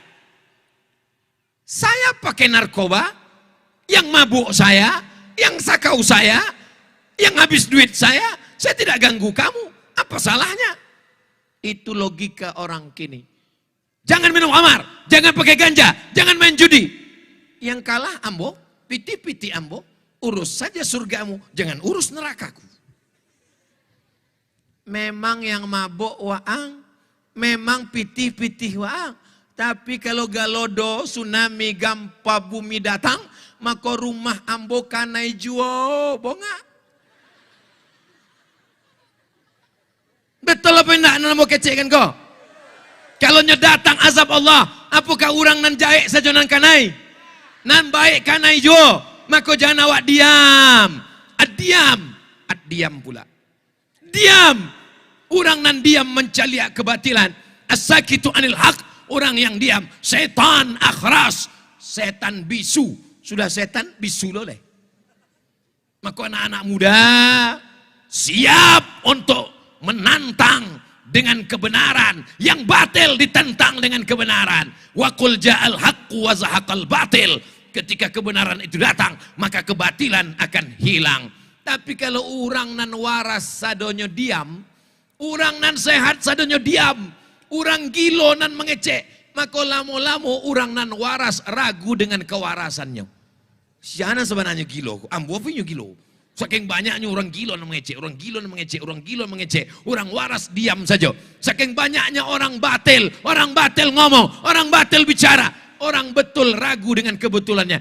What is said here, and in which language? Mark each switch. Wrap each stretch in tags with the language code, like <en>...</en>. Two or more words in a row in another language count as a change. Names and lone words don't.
<id>Saya pakai narkoba, yang mabuk saya, yang sakau saya, yang habis duit saya tidak ganggu kamu. Apa salahnya? Itu logika orang kini. Jangan minum khamar, jangan pakai ganja, jangan main judi.</id> <min>Yang kalah ambo, piti-piti ambo,</min> <id>urus saja surgamu, jangan urus nerakaku.</id> <min>Memang yang mabok waang, memang piti-piti waang. Tapi kalau galodo, tsunami, gampa bumi datang, maka rumah ambo kanai juo, bonga. Betul apa enggak nan mau kecek kan kau? Kalau datang azab Allah, apakah orang nan jaik saja nan kanai? Nan baik kanai jo, maka jangan awak diam. Diam pula. Diam. Orang nan diam mencaliak kebatilan.</min> <ar>الساكت عن الحق,</ar> <id>orang yang diam. Setan akhras, setan bisu. Sudah setan bisu loleh. Maka anak-anak muda siap untuk menantang dengan kebenaran, yang batil ditentang dengan kebenaran.</id> <ar>وقل جاء الحق وزهق الباطل.</ar> <id>Ketika kebenaran itu datang, maka kebatilan akan hilang.</id> <min>Tapi kalau orang nan waras sadonyo diam, orang nan sehat sadonyo diam, orang gilo nan mengecek, maka lamo-lamo orang nan waras ragu dengan kewarasannya. Siapa sebenarnya gilo? Ambo punya gilo.</min> <id>Saking banyaknya orang gila yang mengecek, orang gila yang mengecek, orang gila yang mengecek, orang waras diam saja. Saking banyaknya orang batil ngomong, orang batil bicara, orang betul ragu dengan kebetulannya.</id>